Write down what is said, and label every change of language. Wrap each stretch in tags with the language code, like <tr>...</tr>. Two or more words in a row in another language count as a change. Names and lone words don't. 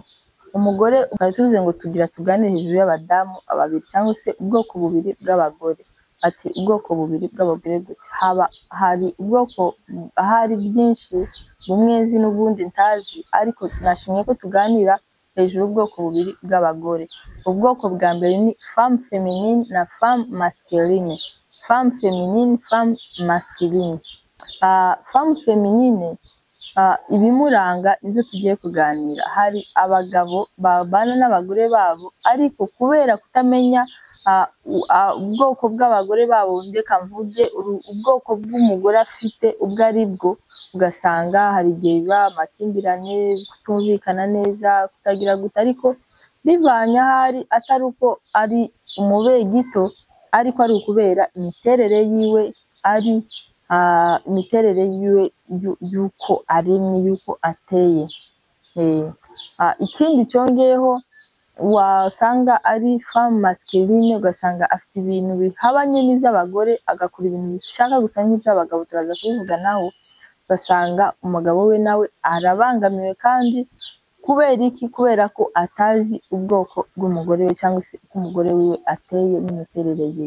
<rw>Umugore ukaba tuvuze ngo tuganire hejuru y'abadamu babiri, cyangwa se ubwoko bubiri bw'abagore. Ati ubwoko bubiri bw'abagore gute? Hari ubwoko, ahari bwinshi, bumwe nzi n'ubundi ntazi, ariko nashimye ko tuganira hejuru y'ubwoko bubiri bw'abagore. Ubwoko bwa mbere ni</rw> <fr>femme féminine</fr> <rw>na</rw> <fr>femme masculine. Femme féminine, femme masculine. Femme féminine,</fr> <rw>ibimuranga nizo tugiye kuganira. Hari abagabo babana n'abagore babo, ariko kubera kutamenya ubwoko bw'abagore babo, ndeka mvuge ubwoko bw'umugore afite ubwo ari bwo, ugasanga hari igihe biba amakimbirane, kutumvikana neza, kutagira gute, ariko bivanye ahari atari uko ari umubeye gito, ariko ari ukubera imiterere yiwe, ari imiterere yiwe y'uko aremye, y'uko ateye. Ikindi cyongeyeho, wasanga ari</rw> <fr>femme masculine,</fr> <rw>ugasanga afite ibintu bihabanye n'iby'abagore, agakora ibintu bishaka gusa nk'iby'abagabo, turaza kubivuganaho. Ugasanga umugabo we nawe arabangamiwe, kandi kubera iki? Kubera ko atazi ubwoko bw'umugore we, cyangwa se uko umugore wiwe ateye n'imiterere yiwe.</rw>